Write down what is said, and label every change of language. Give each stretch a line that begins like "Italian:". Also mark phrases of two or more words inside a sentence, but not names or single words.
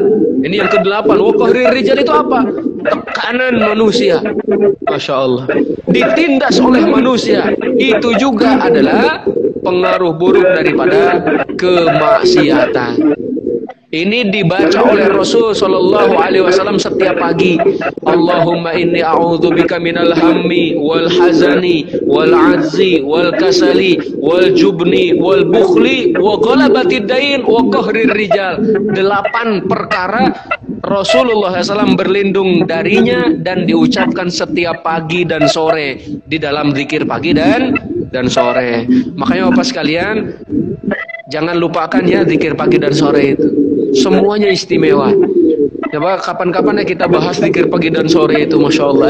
Indonesian: Ini yang ke-8.
Arabic: وقهر الرجال
Indonesian: itu apa? Tekanan manusia. Masya Allah. Ditindas oleh manusia. Itu juga adalah pengaruh buruk daripada kemaksiatan. Ini dibaca oleh Rasul
Arabic: صلى الله عليه وسلم
Indonesian: setiap pagi.
Arabic: اللهم إني أعوذ بك من الهم والحزن والعجز والكسل والجبن والبخل وغلبة الدين وقهر الرجال.
Indonesian: 8 perkara Rasulullah SAW berlindung darinya dan diucapkan setiap pagi dan sore di dalam zikir pagi dan sore. Makanya Bapak sekalian, jangan lupakan ya zikir pagi dan sore itu. Semuanya istimewa. Coba kapan-kapan ya kita bahas zikir pagi dan sore itu, masya Allah.